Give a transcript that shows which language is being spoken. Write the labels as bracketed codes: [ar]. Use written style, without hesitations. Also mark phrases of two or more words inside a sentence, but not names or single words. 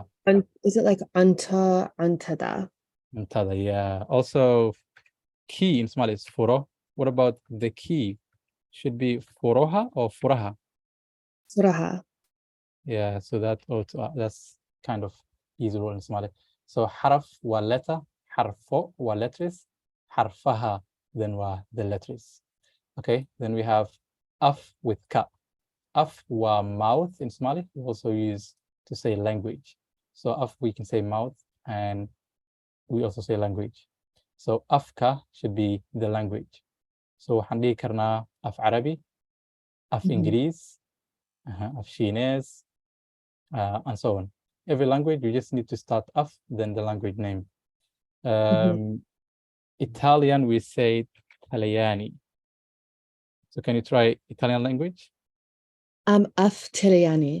[en] is it like untada? Muntada, yeah. Also, key in Somali is furo. What about the key? should be فروها or فورها. صراحة. Yeah, so that's kind of easy rule in Somali. So [ar] حرف و [en] letter, [ar] حرفو و [en] letters, حرفها then the letters. Okay, then we have af with ka. [so] Af wa [en] mouth in Somali we also use to say language. So af we can say mouth and we also say language. So afka should be the language. [so] So waxaan dhihi karnaa af Carabi, af Ingiriis, af Chinese, [en] and so on. Every language you just need to start af then the language name. Italian we say Italiani. So can you try Italian language? [so] Af Tiliani.